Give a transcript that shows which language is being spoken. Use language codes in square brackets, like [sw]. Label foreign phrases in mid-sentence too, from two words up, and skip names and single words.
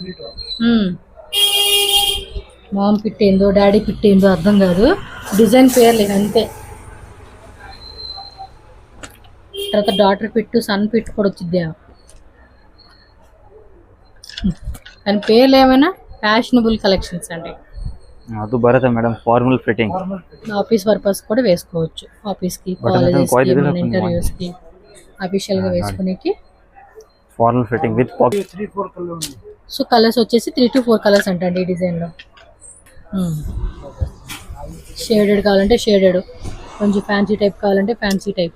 [en] mom fit [te] ఏందో [en] daddy fit [te] ఏందో అర్థం కాదు, డిజైన్ పేర్లు అంతే. తర్వాత [en] daughter fit son fit [te] కూడా వచ్చిద్ది, కానీ పేర్లు ఏమైనా [en] fashionable collections [te] అండి. [kn] ಅದು ಬರುತ್ತೆ ಮೇಡಮ್, [en] formal fitting. office purpose [te] కూడా వేసుకోవచ్చు, ఆఫీస్కి, కాలేజెస్కి, ఇంటర్వ్యూస్కి, అఫీషియల్గా వేసుకునేకి. [en] formal fitting with pocket. [te] 3-4 కలర్ ఉంది. [en] so colors [te] వచ్చేసి [en] 3 to 4 colors [te] అంటండి ఈ డిజైన్లో. షేడెడ్ కావాలంటే షేడెడ్, కొంచెం [en] fancy type [te] కావాలంటే [en] fancy type.